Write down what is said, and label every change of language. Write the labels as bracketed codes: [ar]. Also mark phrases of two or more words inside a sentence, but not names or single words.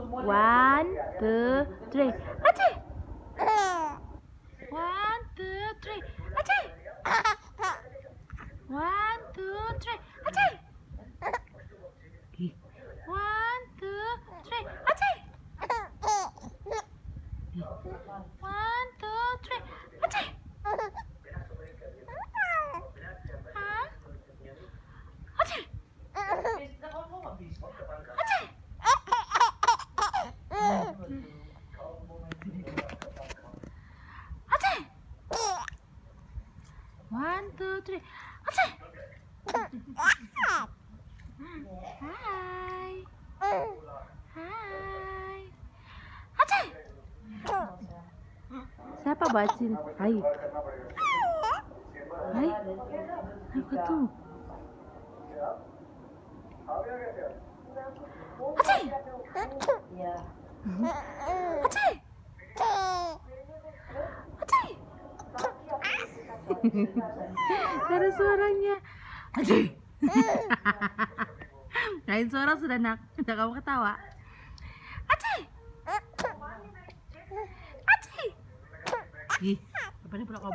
[en] One, two, three. Aceh. One, two, three. Aceh. One, two, three. Aceh. One, two, three. Aceh. One, two, three. Aceh. Hah? Aceh. Aceh. Aceh. One, two, three. Aceh. Hai. Hai. Aceh. [id] Siapa bacin? Hai. Hai. Apa tuh? Aceh. Aceh. Aceh. Ada suaranya. Aceh. Lain suara sudah kamu ketawa. Aceh. Aceh. Ih, apa ini pernah